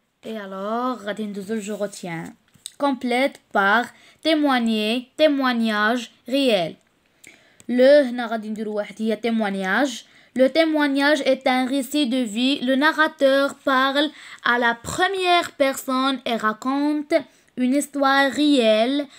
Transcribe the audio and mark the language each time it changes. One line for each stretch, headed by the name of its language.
French: et alors
Arabic: غادي ندوزو الجوغوتيان
French: complète par témoignage réel.
Arabic: هنا غادي نديرو واحد هي témoignage.
French: Le témoignage est un récit de vie. Le narrateur parle à la première personne et raconte une histoire réelle.